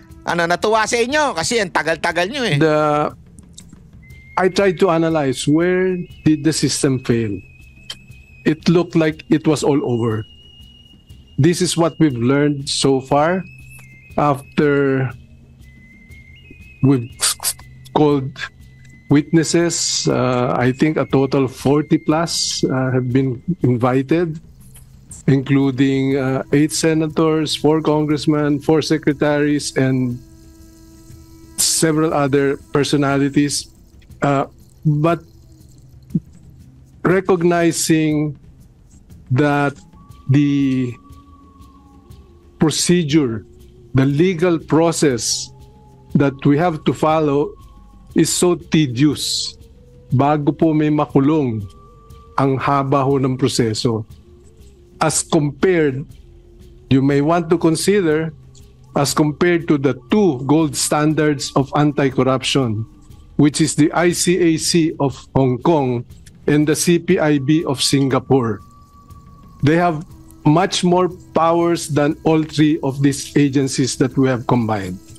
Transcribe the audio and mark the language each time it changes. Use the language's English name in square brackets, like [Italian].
[Filipino] Natuwa sa inyo kasi ang tagal-tagal nyo eh. [English] I tried to analyze where did the system fail. It looked like it was all over. This is what we've learned so far after we've called witnesses. I think a total 40 plus have been invited, including 8 senators, 4 congressmen, 4 secretaries, and several other personalities. But recognizing that the procedure, the legal process that we have to follow is so tedious. [Filipino] Bago po may makulong, ang haba ho ng proseso. [English] As compared, you may want to consider, as compared to the 2 gold standards of anti-corruption, which is the ICAC of Hong Kong and the CPIB of Singapore. They have much more powers than all 3 of these agencies that we have combined.